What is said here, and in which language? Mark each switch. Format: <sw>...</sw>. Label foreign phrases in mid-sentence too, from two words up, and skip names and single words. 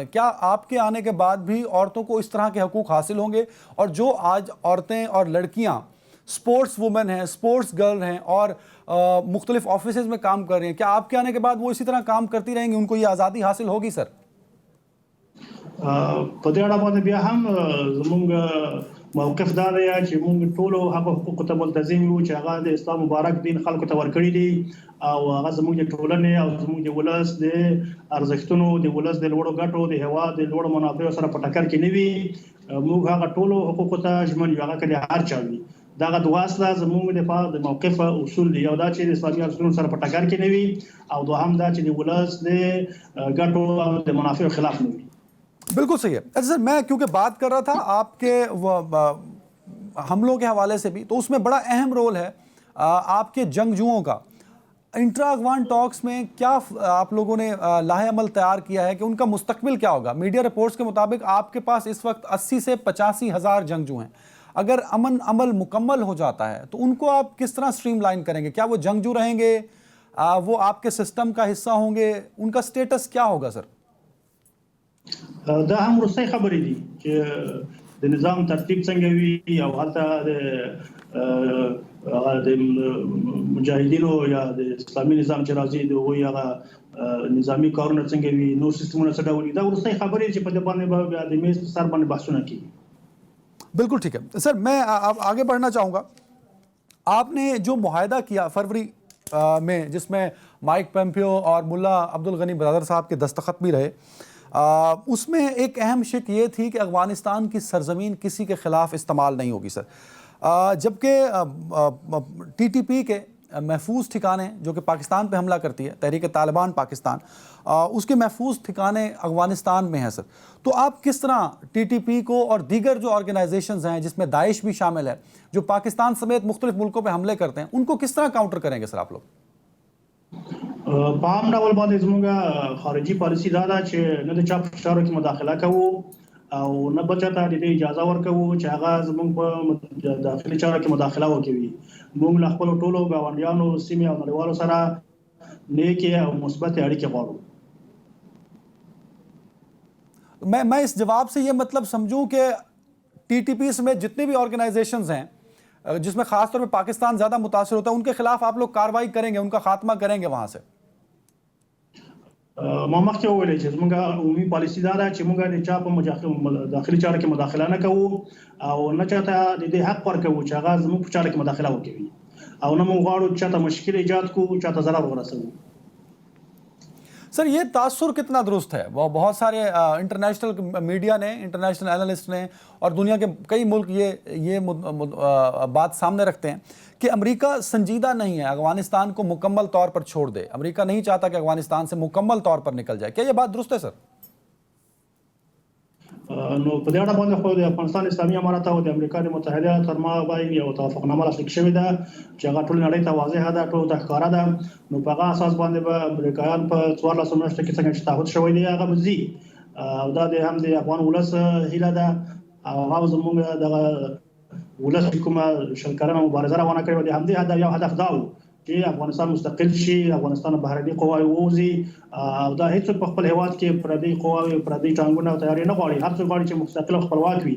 <ur>کیا آپ کے آنے کے بعد بھی عورتوں کو اس طرح کے حقوق حاصل ہوں گے? اور جو آج عورتیں اور لڑکیاں</ur> <en>sports women</en> <ur>ہیں,</ur> <en>sports girl</en> <ur>ہیں اور مختلف آفسز میں کام کر رہی ہیں، کیا آپ کے آنے کے بعد وہ اسی طرح کام کرتی رہیں گی، ان کو یہ آزادی حاصل ہوگی? सर</ur> <ps>په دې اړه باندې بیا هم زموږ موقف دا دی چې موږ ټول هغه حقوق ته ملتزم یو چې هغه د اسلام مبارک دین خلکو ته ورکړي دي او هغه زموږ د ټولنې او زموږ د ولس د ارزښتونو، د ولس د لوړو ګټو، د هوا د لوړو منافعو سره په ټکر کې نه وي. موږ هغه ټول حقوق ته ژمن یو، هغه کله هر چا وي. دغه دوه اصله زموږ د موقف اصول دي، یو دا چې د اسلامي اصولو سره په ټکر کې نه وي، او دوهم دا چې د ولس د ګټو او د منافعو خلاف نه وي.</ps> <ur>بالکل صحیح ہے. اچھا سر، میں کیونکہ بات کر رہا تھا آپ کے حملوں کے حوالے سے بھی، تو اس میں بڑا اہم رول ہے آپ کے جنگجوؤں کا.</ur> <en>intra Afghan talks</en> <ur>میں کیا آپ لوگوں نے لائحہ عمل تیار کیا ہے کہ ان کا مستقبل کیا ہوگا?</ur> <en>media reports</en> <ur>کے مطابق آپ کے پاس اس وقت 80 سے 85 ہزار جنگجو ہیں. اگر امن عمل مکمل ہو جاتا ہے تو ان کو آپ کس طرح اسٹریم لائن کریں گے? کیا وہ جنگجو رہیں گے، وہ آپ کے سسٹم کا حصہ ہوں گے، ان کا اسٹیٹس کیا ہوگا? सर</ur> <ps>دا هم وروستۍ خبرې دي چې د نظام ترتیب څنګه وي او حتی د مجاهدینو یا د اسلامي نظام چې راځي د هغوی هغه نظامي کارونه څنګه وي، نور سیستمونه څه ډول دي. دا وروستۍ خبرې چې په دې باندې به د میز په سر باندې بحثونه کیږي.</ps> <ur>بالکل ٹھیک ہے سر، میں آگے بڑھنا چاہوں گا. آپ نے جو معاہدہ کیا فروری میں، جس میں مائیک پومپیو اور ملا عبدل غنی برادر صاحب کے دستخط بھی رہے، اس میں ایک اہم شق یہ تھی کہ افغانستان کی سرزمین کسی کے خلاف استعمال نہیں ہوگی سر، جبکہ TTP کے محفوظ ٹھکانے جو کہ پاکستان پہ حملہ کرتی ہے، تحریک طالبان پاکستان، اس کے محفوظ ٹھکانے افغانستان میں ہیں سر. تو آپ کس طرح TTP کو اور دیگر جو آرگنائزیشنز ہیں جس میں داعش بھی شامل ہے، جو پاکستان سمیت مختلف ملکوں پر حملے کرتے ہیں، ان کو کس طرح کاؤنٹر کریں گے سر آپ لوگ?</ur> <ps>په عام ډول باندې زموږ خارجي پالیسي دا ده چې نه د چا په چارو کې مداخله کوو او نه به چاته د دې اجازه ورکوو چې هغه زموږ په داخلي چارو کې مداخله وکړي. موږ له خپلو ټولو ګاونډیانو، سیمې او نړیوالو سره نیکې او مثبتې اړیکې غواړو.</ps> <ur>میں اس جواب سے یہ مطلب سمجھوں کہ TTP سمیت جتنے بھی آرگنائزیشنز ہیں جس میں خاص‌طور پہ پاکستان زیادہ متاثر ہوتا ہے، ان کے خلاف آپ لوگ کارروائی کریں گے، ان کا خاتمہ کریں گے وہاں سے?</ur> <ps>ما مخکې وویل چې زموږ عمومي پالیسي دا ده چې موږ د چا په داخلي چارو کې مداخله نه کوو او نه چاته د دې حق ورکوو چې هغه زموږ په چارو کې مداخله وکړي او نه موږ غواړو چې چاته مشکل ایجاد کړو چاته ضرر ورسوو.</ps> <ur>سر یہ تاثر کتنا درست ہے? وہ بہت سارے</ur> <en>international media</en> <ur>نے,</ur> <en>international analyst</en> <ur>نے اور دنیا کے کئی ملک یہ بات سامنے رکھتے ہیں کہ امریکہ سنجیدہ نہیں ہے افغانستان کو مکمل طور پر چھوڑ دے، امریکہ نہیں چاہتا کہ افغانستان سے مکمل طور پر نکل جائے. کیا یہ بات درست ہے سر?</ur> <ps>نو په دې اړه باندې خو د افغانستان اسلامي امارات او د امریکا متحده ترما باندې یو توافقنامه لاسلیک شوې ده چې هغه ټول نړۍ ته واضحه ده، ټول ته ښکاره ده. نو په هغه اساس باندې به امریکایان په 14 میاشتو کې څنګه چې تعهد شوی دی هغه مزي او دا د هم د افغان ولس هیله ده او هغه زموږ د ولس کومه شلکرانه مبارزه روانه کړې و د همدې یو هدف دا و چې افغانستان مستقل شي، افغانستان بهرني قواوې ووځي او دا هیڅ په خپل هیواد کې پردي قواوې پردي ټانګونه او تیاری نه غواړي، هر څوک غواړي چې مستقل او خپلواک وي.</ps>